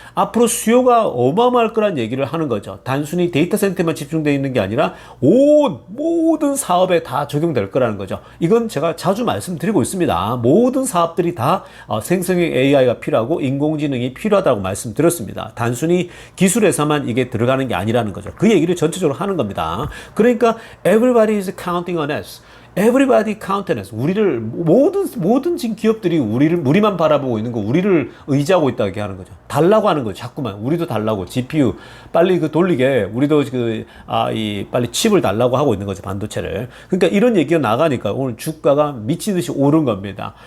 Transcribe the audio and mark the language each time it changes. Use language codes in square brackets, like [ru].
[ko] 앞으로 수요가 어마어마할 거란 얘기를 하는 거죠. 단순히 데이터 센터에만 집중되어 있는 게 아니라 모든 사업에 다 적용될 거라는 거죠. 이건 제가 자주 말씀드리고 있습니다. 모든 사업들이 다 생성형 AI가 필요하고 인공지능이 필요하다고 말씀드렸습니다. 단순히 기술에서만 이게 들어가는 게 아니라는 거죠. 그 얘기를 전체적으로 하는 겁니다. 그러니까 [en] everybody is counting on us. Everybody count on us. [ko] 우리를 모든 지금 기업들이 우리만 바라보고 있는 거, 우리를 의지하고 있다고 하는 거죠. 달라고 하는 거죠. 자꾸만 우리도 달라고 GPU 빨리 돌리게 우리도 빨리 칩을 달라고 하고 있는 거죠. 반도체를. 그러니까 이런 얘기가 나가니까 오늘 주가가 미치듯이 오른 겁니다.